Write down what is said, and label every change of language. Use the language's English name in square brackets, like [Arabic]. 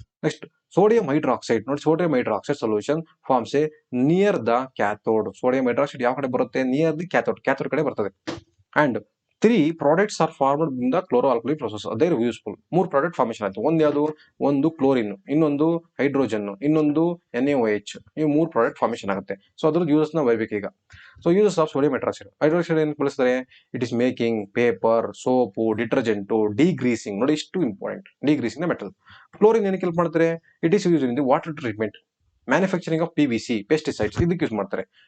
[English] next sodium hydroxide [Kannada] ನೋಡಿ, [English] Sodium hydroxide solution forms a near the cathode. [Kannada] Sodium hydroxide ಯಾವ ಕಡೆ ಬರುತ್ತೆ, [English] near the cathode [Kannada] ಕಡೆ ಬರ್ತದೆ. [English] And 3 products are formed in the chloro-alkali process. They are useful. [Kannada] 3 product formation ಆಯ್ತು. ಒಂದು chlorine, ಇನ್ನೊಂದು hydrogen, ಇನ್ನೊಂದು NaOH. ಈ 3 ಪ್ರಾಡಕ್ಟ್ ಫಾರ್ಮೇಶನ್ ಆಗುತ್ತೆ. ಸೊ ಅದ್ರದ್ದು ಯೂಸಸ್ ನ ಬರಬೇಕು ಈಗ. So uses of sodium hydroxide ಏನು ಬಳಸ್ತಾರೆ, [English] it is making paper, [Kannada] soap, detergent, ಡಿಗ್ರೀಸಿಂಗ್. ನೋಡಿ, ಇಷ್ಟು ಇಂಪಾರ್ಟೆಂಟ್, ಡಿಗ್ರೀಸಿಂಗ್ ದ ಮೆಟಲ್. ಕ್ಲೋರಿನ್ ಏನಕ್ಕೆ ಹೆಲ್ಪ್ ಮಾಡ್ತಾರೆ, [English] it is use in the water treatment, manufacturing of PVC, [Kannada] pesticides, ಇದಕ್ಕೆ ಯೂಸ್ ಮಾಡ್ತಾರೆ.